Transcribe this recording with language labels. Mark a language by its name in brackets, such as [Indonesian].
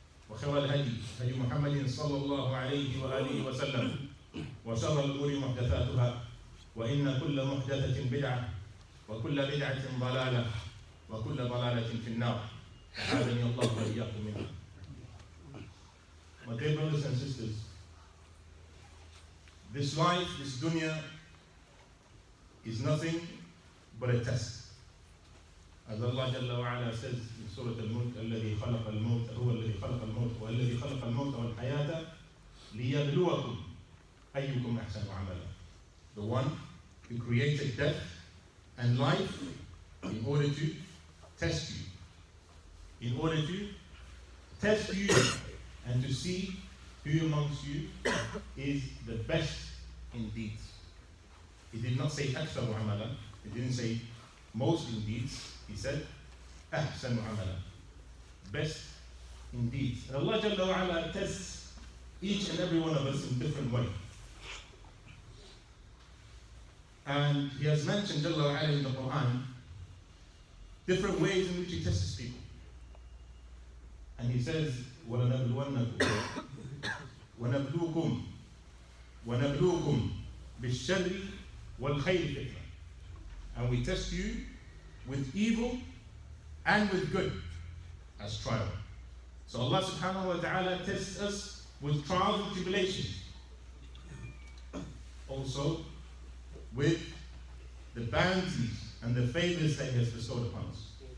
[Arabic] وخير الهدي هدي محمد صلى الله عليه وآله وسلم وشر الأمور محدثاتها وإن كل محدثة بدعة وكل بدعة ضلالة وكل ضلالة في النار أعاذني الله وإياكم منها. [English] My dear brothers and sisters, this life, this dunya is nothing but a test. As Allah Jalla wa Ala says in Surah Al-Mulk, [Arabic] الذي خلق الموت هو الذي خلق الموت والذي خلق الموت والحياة ليبلوكم أيكم أحسن عملا. [English] The one who created death and life in order to test you. In order to test you and to see who amongst you is the best in deeds. He did not say [Arabic] أكثر عملا. [English] He didn't say most in deeds. He said [Arabic] أحسن عملا. [English] Best in deeds. And Allah Jalla wa Ala tests each and every one of us in different ways. And He has mentioned Jalla wa Ala in the Quran different ways in which He tests people. And He says, [Arabic] وَلَنَبْلُوَنَّكُمْ وَنَبْلُوكُمْ وَنَبْلُوكُمْ بِالشَّرِّ وَالْخَيْرِ فِتْنَةً. [English] And we test you with evil and with good as trial. So Allah subhanahu wa ta'ala tests us with trials and tribulations. Also with the bounties and the favors that He has bestowed upon us.